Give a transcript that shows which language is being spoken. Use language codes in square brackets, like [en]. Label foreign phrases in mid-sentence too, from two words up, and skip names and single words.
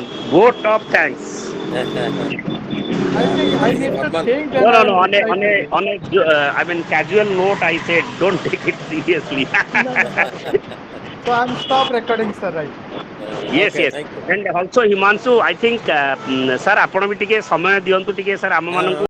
[en] Vote of thanks. I think I It is need to formal. think, No, then no, I'll no. reply to you. I mean, casual note. I said, don't take it seriously. No. So I'm stop recording, sir, right? Yes, Okay, yes. thank you. And also Himanshu, I think, sir, [or] ଆପଣ ବି ଟିକେ ସମୟ ଦିଅନ୍ତୁ ଟିକେ sir ଆମ ମାନଙ୍କୁ